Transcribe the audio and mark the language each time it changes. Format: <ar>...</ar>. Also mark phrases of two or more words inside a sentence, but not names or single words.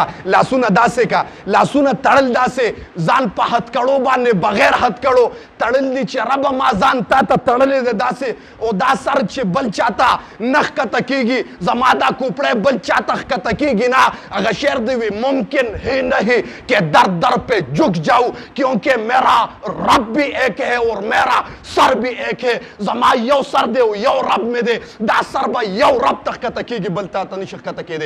<ps>لاسونه داسې کا لاسونه تړل داسې ځان په هتکړو باندې بغیر هتکړو تړل دي چې ربه ما ځان تا ته تړلی دی داسې او دا سر چې بل چاته نه ښکته کېږي زما دا کوپړی بل چاته ښکته کېږي نه. هغه شعر دی وي</ps> <ur>ممکن ہی نہیں کہ در در پہ جھک جاؤں کیونکہ میرا رب بھی ایک ہے اور میرا سر بھی ایک ہے.</ur> <ps>زما یو سر دی او یو رب مې دی دا سر به یو رب ته ښکته کېږي بل تا ته نشي ښکته کېدی.</ps>